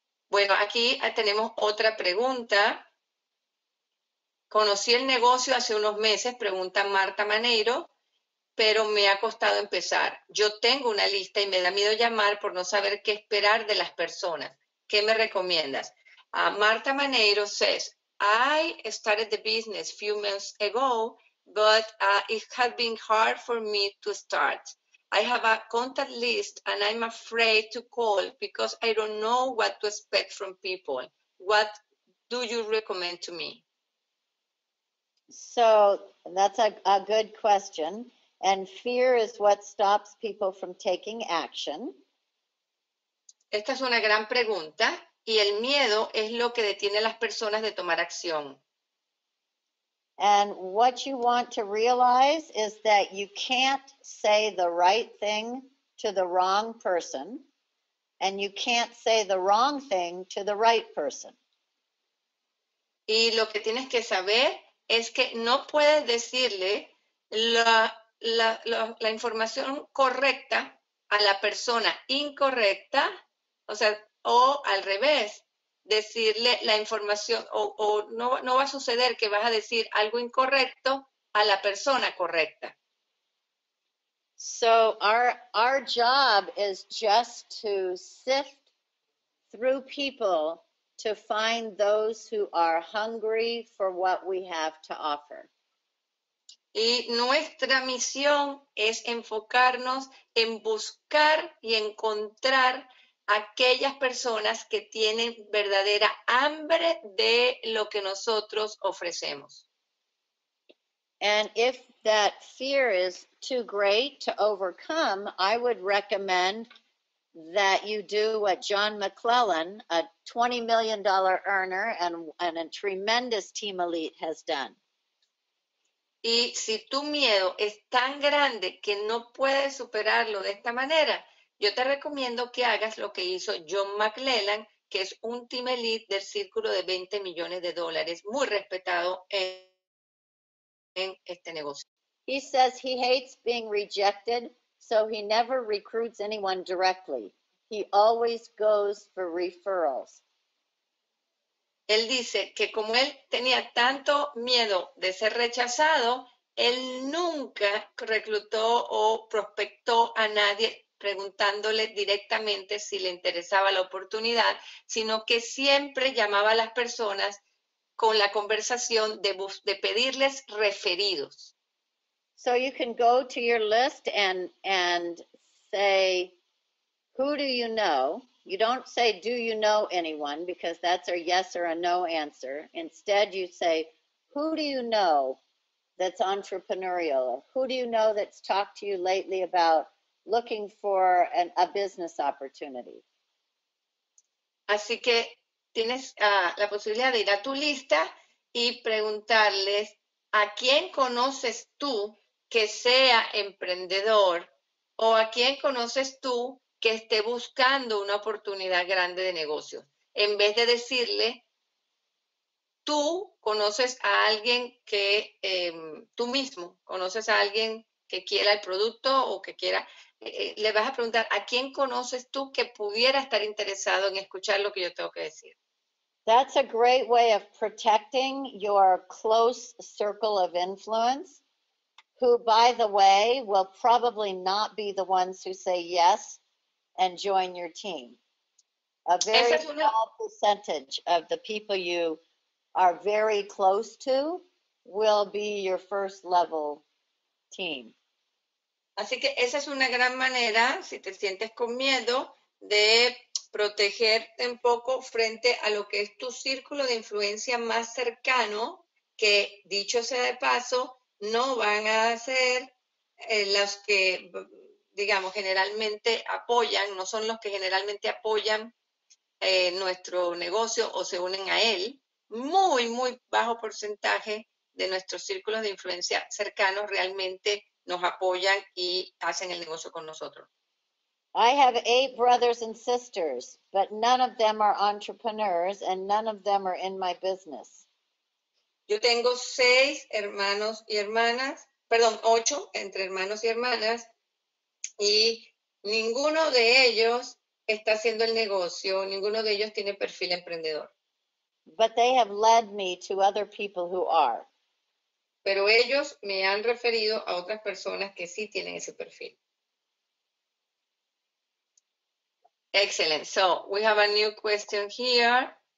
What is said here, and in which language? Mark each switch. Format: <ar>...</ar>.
<es>Bueno, aquí tenemos otra pregunta. Conocí el negocio hace unos meses, pregunta Marta Maneiro, pero me ha costado empezar. Yo tengo una lista y me da miedo llamar por no saber qué esperar de las personas. ¿Qué me recomiendas?</es> <en>Marta Maneiro says, I started the business a few months ago, but it has been hard for me to start. I have a contact list and I'm afraid to call because I don't know what to expect from people. What do you recommend to me? So that's a good question. And fear is what stops people from taking action.</en> <es>Esta es una gran pregunta y el miedo es lo que detiene a las personas de tomar acción.</es> <en>And what you want to realize is that you can't say the right thing to the wrong person, and you can't say the wrong thing to the right person.</en> <es>Y lo que tienes que saber es que no puedes decirle la información correcta a la persona incorrecta, o sea, o al revés, decirle la información, o no va a suceder que vas a decir algo incorrecto a la persona correcta.</es> <en>So our job is just to sift through people to find those who are hungry for what we have to offer.</en> <es>Y nuestra misión es enfocarnos en buscar y encontrar aquellas personas que tienen verdadera hambre de lo que nosotros ofrecemos.</es> <en>And if that fear is too great to overcome, I would recommend that you do what John McClellan, a $20 million earner and a tremendous</en> <es>team elite,</es> <en>has done.</en> <es>Y si tu miedo es tan grande que no puedes superarlo de esta manera, yo te recomiendo que hagas lo que hizo John McClellan, que es un</es> <en>team elite</en> <es>del círculo de $20 millones, muy respetado en este negocio.</es> <en>He says he hates being rejected, so he never recruits anyone directly. He always goes for referrals.</en> <es>Él dice que como él tenía tanto miedo de ser rechazado, él nunca reclutó o prospectó a nadie preguntándole directamente si le interesaba la oportunidad, sino que siempre llamaba a las personas con la conversación de pedirles referidos.</es> <en>So you can go to your list and say, who do you know? You don't say, do you know anyone? Because that's a yes or a no answer. Instead, you say, who do you know that's entrepreneurial? Who do you know that's talked to you lately about looking for a business opportunity?</en> <es>Así que tienes la posibilidad de ir a tu lista y preguntarles a quién conoces tú que sea emprendedor o a quién conoces tú que esté buscando una oportunidad grande de negocio. En vez de decirle, tú conoces a alguien que, tú mismo conoces a alguien que quiera el producto o que quiera, le vas a preguntar, ¿a quién conoces tú que pudiera estar interesado en escuchar lo que yo tengo que decir?</es> <en>That's a great way of protecting your close circle of influence, who, by the way, will probably not be the ones who say yes and join your team. A very small percentage of the people you are very close to will be your first level team.</en> <es>Así que esa es una gran manera, si te sientes con miedo, de protegerte un poco frente a lo que es tu círculo de influencia más cercano, que dicho sea de paso, no van a ser los que, digamos, generalmente apoyan, no son los que generalmente apoyan nuestro negocio o se unen a él. Muy, muy bajo porcentaje de nuestros círculos de influencia cercanos realmente nos apoyan y hacen el negocio con nosotros.</es> <en>I have 8 brothers and sisters, but none of them are entrepreneurs and none of them are in my business.</en> <es>Yo tengo 6 hermanos y hermanas, perdón, 8 entre hermanos y hermanas, y ninguno de ellos está haciendo el negocio, ninguno de ellos tiene perfil emprendedor.</es> <en>But they have led me to other people who are.</en> <es>Pero ellos me han referido a otras personas que sí tienen ese perfil.</es> <en>Excellent. So we have a new question here.</en>